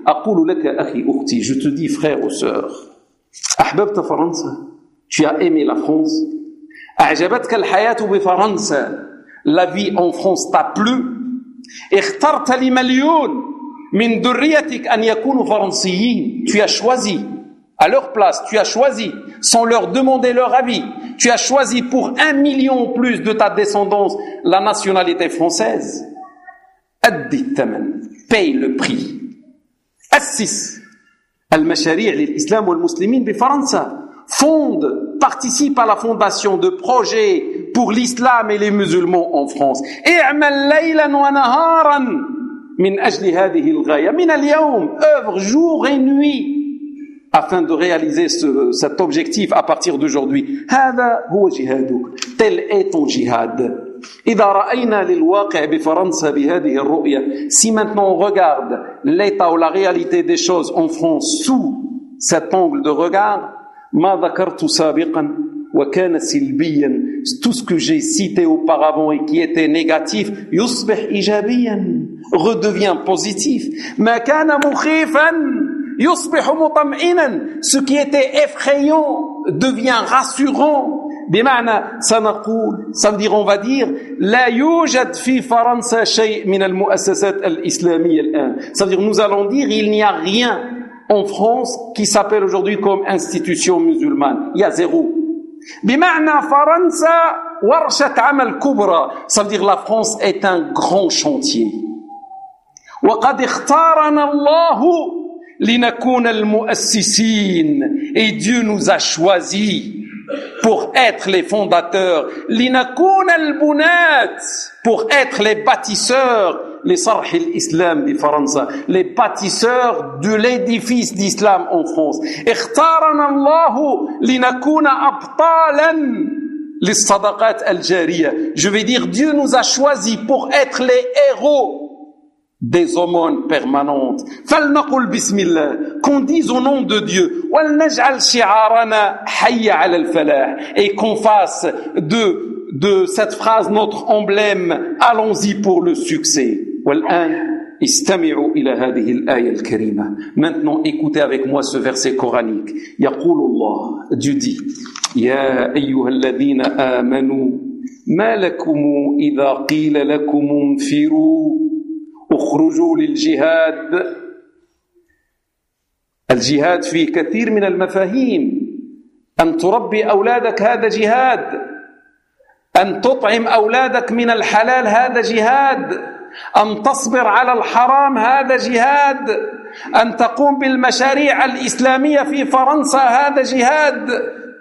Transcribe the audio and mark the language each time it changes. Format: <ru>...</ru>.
<ar>أقول لك أخي أختي,</ar> <fr>je te dis frère ou sœur,</fr> <ar>أحببت فرنسا,</ar> <fr>tu as aimé la France,</fr> <ar>أعجبتك الحياة بفرنسا,</ar> <fr>la vie en France t'a plu,</fr> <ar>اخترت لمليون من ذريتك أن يكونوا فرنسيين,</ar> <fr>tu as choisi, à leur place, tu as choisi, sans leur demander leur avis, tu as choisi pour un million ou plus de ta descendance la nationalité française.</fr> <ar>أدي الثمن,</ar> <fr>paye le prix.</fr> <ar>أسس المشاريع للإسلام والمسلمين بفرنسا.</ar> <fr>Fonde, participe à la fondation de projets pour l'islam et les musulmans en France.</fr> <ar>اعمل ليلا ونهارا من أجل هذه الغاية. من اليوم,</ar> <fr>œuvre jour et nuit afin de réaliser cet objectif à partir d'aujourd'hui.</fr> <ar>هذا هو جهادك.</ar> <fr>Tel est ton jihad.</fr> <ar>إذا رأينا للواقع بفرنسا بهذه الرؤية.</ar> <fr>Si maintenant on regarde l'état ou la réalité des choses en France sous cet angle de regard,</fr> <ar>ما ذكرت سابقا وكان سلبيا,</ar> <fr>tout ce que j'ai cité auparavant et qui était négatif</fr> <ar>يصبح إيجابيا,</ar> <fr>redevient positif.</fr> <ar>ما كان مخيفا يصبح مطمئنا,</ar> <fr>ce qui était effrayant devient rassurant.</fr> <ar>بمعنى سنقول,</ar> <fr>ça veut dire, on va dire,</fr> <ar>لا يوجد في فرنسا شيء من المؤسسات الإسلامية الآن.</ar> <fr>Ça veut dire, nous allons dire, il n'y a rien en France qui s'appelle aujourd'hui comme institution musulmane. Il y a zéro.</fr> <ar>بمعنى فرنسا ورشة عمل كبرى.</ar> <fr>Ça veut dire, la France est un grand chantier.</fr> <ar>وقد اختارنا الله لنكون المؤسسين.</ar> <fr>Et Dieu nous a choisis pour être les fondateurs,</fr> <ar>لنكون البنات,</ar> <fr>pour être les bâtisseurs,</fr> <ar>لصرح الإسلام بفرنسا,</ar> <fr>les bâtisseurs de l'édifice d'islam en France.</fr> <ar>اختارنا الله لنكون أبطالا للصدقات الجارية.</ar> <fr>Je vais dire, Dieu nous a choisis pour être les héros des aumônes permanentes.</fr> <ar>فلنقول بسم الله,</ar> <fr>qu'on dise au nom de Dieu,</fr> <ar>ولنجعل شعارنا حي على الفلاح,</ar> <fr>et qu'on fasse de cette phrase notre emblème, allons-y pour le succès.</fr> <ar>والآن استمعوا إلى هذه الآية الكريمة.</ar> <fr>Maintenant écoutez avec moi ce verset coranique.</fr> <ar>يقول الله,</ar> <fr>Dieu dit,</fr> <ar>يا أيها الذين آمنوا ما لكم إذا قيل لكم انفروا اخرجوا للجهاد. الجهاد في كثير من المفاهيم, أن تربي أولادك هذا جهاد, أن تطعم أولادك من الحلال هذا جهاد, أن تصبر على الحرام هذا جهاد, أن تقوم بالمشاريع الإسلامية في فرنسا هذا جهاد.</ar>